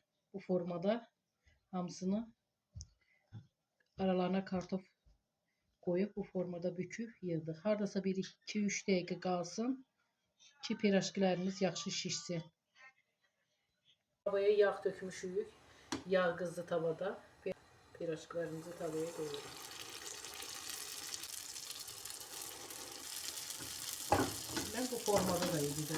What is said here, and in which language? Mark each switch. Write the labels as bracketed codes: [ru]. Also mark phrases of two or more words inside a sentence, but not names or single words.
[az] Bu formada hamısını aralarına kartof koyup bu formada büküp yığdıq. Hardasa bir 2-3 dəqiqə qalsın ki pirajkilərimiz yaxşı şişsin. Tavaya yağ dökmüşük. Yağ qızdı tavada. [tr] Pirajkilərimizi tavaya koyuyoruz. Ben bu formada da yiyeceğim.